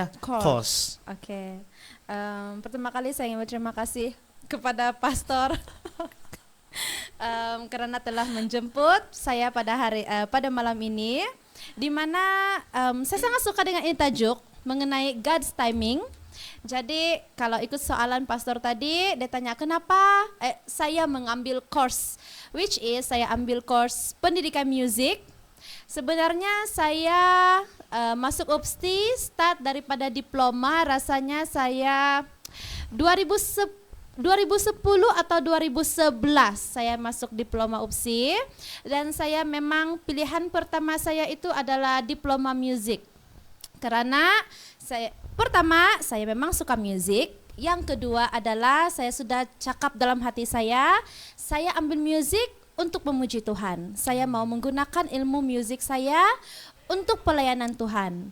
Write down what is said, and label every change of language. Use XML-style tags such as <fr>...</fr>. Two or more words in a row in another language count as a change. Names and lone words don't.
<ms>Course. Oke. Pertama kali saya ingin berterima kasih kepada pastor karena telah menjemput saya pada malam ini, di mana saya sangat suka dengan ini tajuk mengenai</ms> <en>God's timing.</en> <ms>Jadi kalau ikut soalan pastor tadi, dia tanya kenapa saya mengambil course,</ms> <en>which is</en> <ms>saya ambil course pendidikan musik. Sebenarnya saya masuk UPSI start daripada diploma, rasanya saya 2010 atau 2011 saya masuk diploma UPSI, dan saya memang pilihan pertama saya itu adalah diploma musik. Karena saya memang suka musik. Yang kedua adalah saya sudah cakap dalam hati saya ambil musik untuk memuji Tuhan. Saya mau menggunakan ilmu musik saya untuk pelayanan Tuhan.</ms>